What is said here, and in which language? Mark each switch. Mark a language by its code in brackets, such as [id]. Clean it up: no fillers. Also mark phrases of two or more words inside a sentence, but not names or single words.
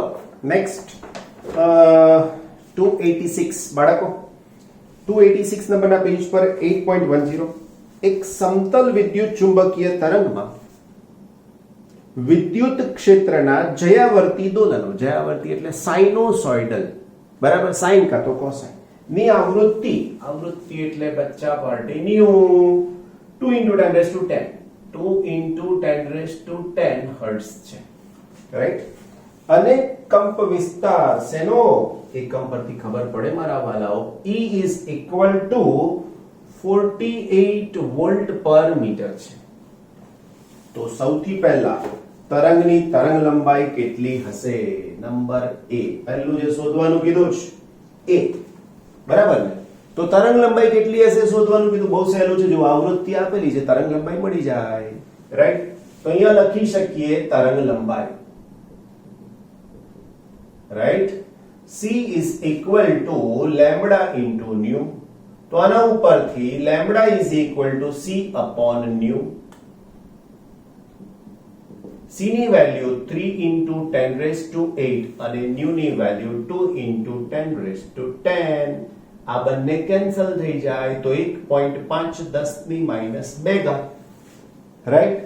[gu] નેક્સ્ટ 286 બાળકો, 286 નંબરના પેજ પર 8.10 એક સમતલ વિદ્યુત ચુંબકીય તરંગમાં વિદ્યુત ક્ષેત્રના જયાવર્તી દોલનો, જયાવર્તી એટલે સાઇનોસોઇડલ, બરાબર, સાઇન કા તો કોસાઇન ની આવૃત્તિ એટલે બચ્ચા પાર્ટી ન્યુ 2 × 10 હર્ટ્ઝ છે, રાઈટ? અને કંપ વિસ્તાર શેનો એકમ પરથી ખબર પડે મારા વાલાઓ, [en] E is equal to 48 volt per meter છે. [gu] તો સૌથી પહેલા તરંગની તરંગ લંબાઈ કેટલી હશે? નંબર એ, પહેલું જે શોધવાનું કીધું છે એ, બરાબર ને? તો તરંગ લંબાઈ કેટલી હશે શોધવાનું કીધું, બહુ સહેલું છે. જો આવૃત્તિ આપેલી છે, તરંગ લંબાઈ મળી જાય, રાઈટ? તો અહીંયા લખી શકીએ તરંગ લંબાઈ, રાઈટ? [en] C is equal to lambda into nu. [gu] તો આના ઉપરથી [en] lambda is equal to C upon nu. [gu] C ની વેલ્યુ 3 × 10⁸ અને nu ની વેલ્યુ 2 × 10⁻10. આ બંને કેન્સલ થઈ જાય તો 1.5 10⁻², રાઈટ?